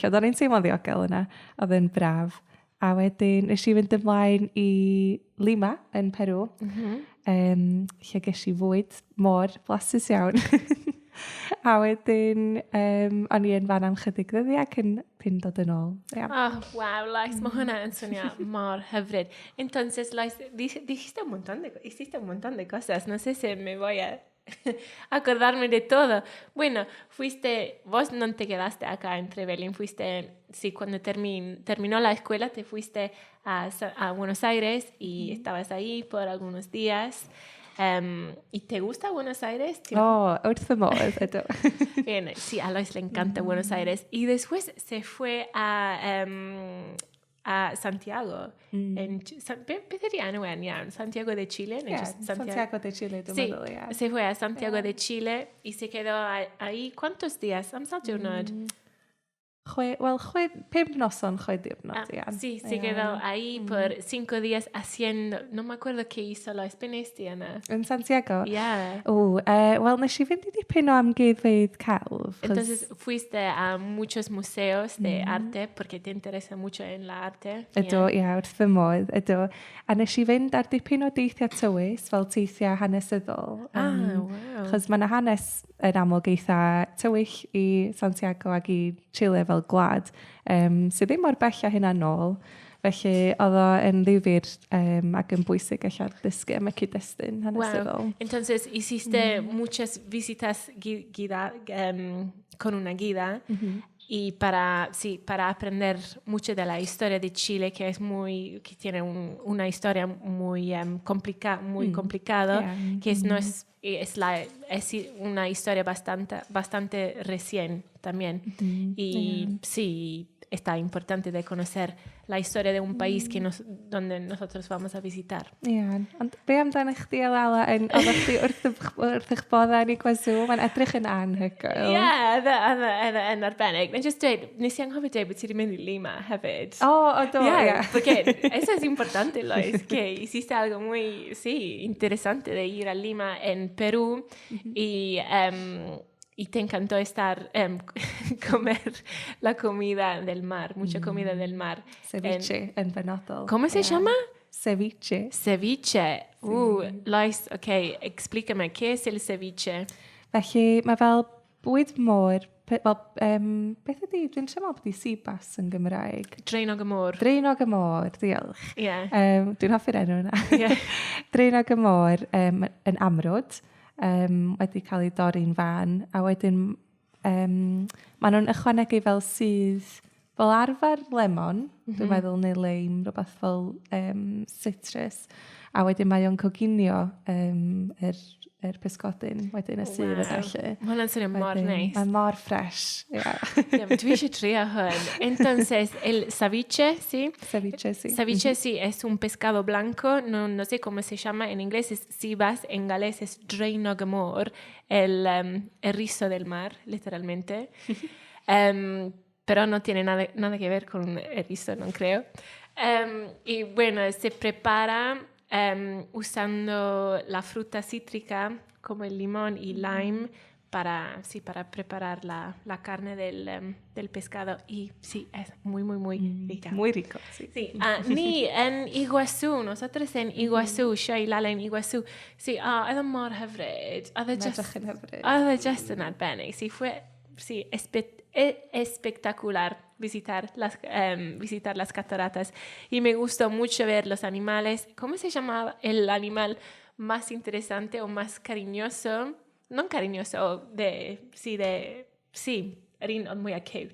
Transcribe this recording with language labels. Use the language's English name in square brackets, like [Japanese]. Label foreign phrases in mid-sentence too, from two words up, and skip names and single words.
[Welsh] Ond o'n i'n teimlo'n ddiogel yna, oedd yn braf. A wedyn, nes i fynd ymlaen i Lima yn Peru, lle ges i fwyd mor blasus iawn. A wedyn, o'n i yn fan am chydig ddyddiau cyn dod yn ôl. Yeah. Oh, wow, Lais, mae hwnna yn swnio mor hyfryd. [Spanish] Entonces, Lais, hiciste un montón de cosas. No sé si me voy a acordarme de todo. Bueno, vos no te quedaste acá en Trevelin, sí, cuando terminó la escuela te fuiste a Buenos Aires y estabas ahí por algunos días. ¿Y te gusta Buenos Aires? [Welsh] Wrth fy modd, ydw. [Spanish] Bien, sí, a Lois le encanta Buenos Aires. Y después se fue a Santiago. [Welsh] Beth ydi enw iawn? Santiago de Chile? Santiago de Chile, dwi'n meddwl, [Spanish] Sí, se fue a Santiago de Chile y se quedó ahí. ¿Cuántos días? [Welsh] Am sa'r diwrnod? 5 noson, 6 diwrnod, ia. [Spanish] Sí, se quedó ahí por 5 días haciendo... No me acuerdo qué hizo Lois. [Welsh] Ben esti yna? Yn Santiago? Yeah. Wel, nes i fynd i dipyn o amgueddfeydd celf. [Spanish] Entonces fuiste a muchos museos de arte porque te interesa mucho en la arte. [Welsh] Ydw, ia, wrth fy modd, ydw. A nes i fynd ar dipyn o deithiau tywys, fel teithiau hanesyddol. Wow. Chos mae yna hanes yn amlwg eitha tywyll i Santiago ac i Chile fel gwlad, sydd ddim mor bell a hynna nôl. Felly, oedd o yn ddifyr ac yn bwysig allan dysgu am y cyd-destun hanesyddol. Wow. [Spanish] Entonces, hiciste muchas visitas con una guida y para aprender mucho de la historia de Chile, que tiene una historia muy complicada, que no es una historia bastante recién también. Y sí, está importante de conocer la historia de un país donde nosotros vamos a visitar. [Welsh] Ie, ond be amdano chdi a Lala oeddech chdi wrth eich bodda yn ei gwasw, mae'n edrych yn anhygoel. Ie, yn arbennig. Nes i anghofio dweud bod ti wedi mynd i Lima hefyd. Do, ie. [Spanish] Porque eso es importante, Lois, que hiciste algo muy, interesante de ir a Lima en Perú y te encantó comer la comida del mar, mucha comida del mar. [Welsh] Ceviche yn benodol. [Spanish] ¿Cómo se llama? Ceviche. Ceviche. Lois, explícame, ¿qué es el ceviche? [Welsh] Felly, mae fel bwyd môr, beth ydi, dwi'n siarad bod i sibas yn Gymraeg. Dreinog y môr. Dreinog y môr, diolch. Yeah. Dwi'n hoffi'r enw yna. Yeah. Dreinog y môr yn amrwd, wedi cael ei dorri'n fan, a wedyn maen nhw'n ychwanegu fel sydd, fel arfer lemon, dwi'n meddwl, neu leim, rhywbeth fel citrus, a wedyn mae o'n coginio pysgodyn, wedyn y sydd yn allu. Mae hwnna'n swnio mor neis. Mae mor fresh, ia. Dwi eisiau trio hwn. [Spanish] Entonces, el ceviche, ¿sí? Ceviche, sí. Ceviche, sí, es un pescado blanco, no sé cómo se llama, en inglés es sibas, en galés es [Welsh] dreinog y môr, [Spanish] el rizo del mar, literalmente. Pero no tiene nada que ver con erizo, no creo. Y bueno, se prepara usando la fruta cítrica como el limón y lime para preparar la carne del pescado. Y sí, es muy, muy, muy rica. Muy rico, sí. Sí, ni en Iguazú, nosotros en Iguazú, yo y Lala en Iguazú, sí, [Welsh] oedd yn mor hyfryd. Oedd just yn arbennig. [Spanish] Sí, fue espectacular visitar las cataratas y me gustó mucho ver los animales. ¿Cómo se llamaba el animal más interesante o más cariñoso? No cariñoso, muy cute.